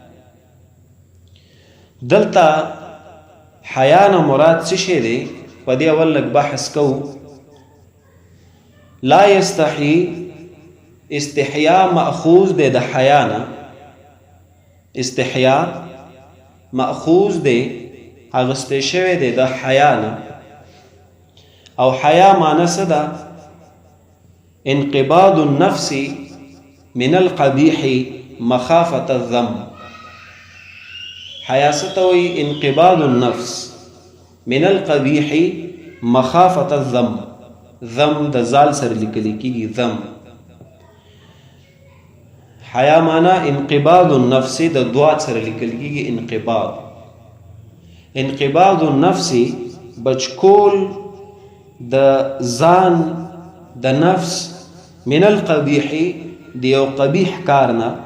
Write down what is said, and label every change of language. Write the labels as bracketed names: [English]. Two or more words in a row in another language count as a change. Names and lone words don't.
[Pashto] دلته حیا نه مراد څه شی دی په دې اول لږ بحث کوو لا یستحی استحیا مأخوذ دی د حیا نه استحیا مأخوذ دی اغستی شوی دی د حیا نه او حیا معنی څه ده [Arabic] انقباض النفس من القبیح مخافة الذم [Pashto] حیا څه ته وایي [Arabic] انقباض النفس من القبیح مخافة الذم [Pashto] ذم د زال سره لیکل کېږي ذم حیا معنی [Arabic] انقباض النفس [Pashto] د دوات سره لیکل کېږي [Arabic] انقباض النفس [Pashto] بچکول د ځان د نفس [Arabic] من القبیح [Pashto] د یو قبیح کارنا